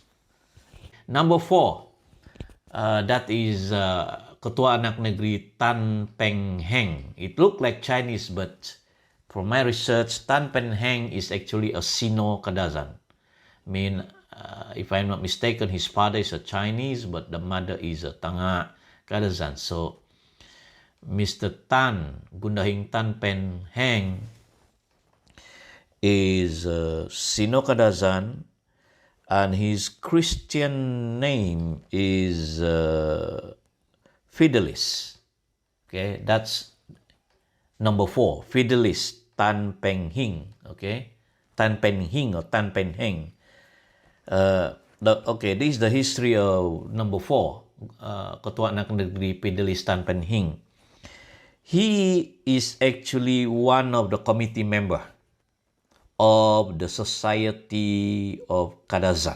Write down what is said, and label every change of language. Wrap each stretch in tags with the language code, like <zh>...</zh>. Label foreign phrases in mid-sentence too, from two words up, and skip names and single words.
<en>Number 4, that is</en> <ms>Ketua Anak Negeri</ms> <en>Tan Peng Heng. It looked like Chinese, but from my research, Tan Peng Heng is actually a Sino-Kadazan. I mean, if I'm not mistaken, his father is a Chinese, but the mother is a Tanga Kadazan. So, Mr. Tan, Gundahing Tan Peng Heng, is Sino-Kadazan, and his Christian name is Fidelis. Okay, that's number 4, Fidelis Tan Peng Hing. Okay, Tan Peng Hing or Tan Peng Heng. This is the history of number 4,</en> <ms>Ketua Anak Negeri</ms> <en>Fidelis Tan Peng Hing. He is actually one of the committee member of the Society of Kadazan.</en>